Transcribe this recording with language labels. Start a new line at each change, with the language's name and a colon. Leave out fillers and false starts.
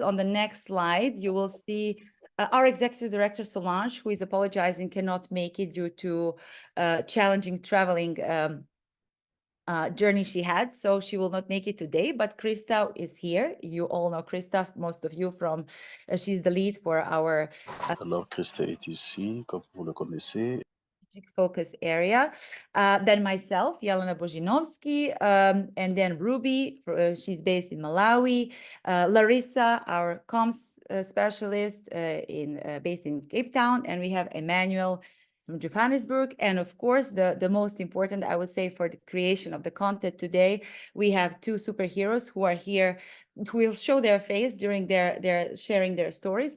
English: On the next slide, you will see our executive director, Solange, who is apologizing, cannot make it due to challenging traveling journey she had, so she will not make it today. But Krista is here. You all know Krista, most of you, from she's the lead for our
French: Alors, Krista est ici, comme vous le connaissez.
English: Focus area. Then myself, Jelena Bozinovski, and then Ruby, she's based in Malawi. Larissa, our comms specialist, based in Cape Town, and we have Emmanuel from Johannesburg. And of course, the most important, I would say, for the creation of the content today, we have two superheroes who are here, who will show their face during their sharing their stories.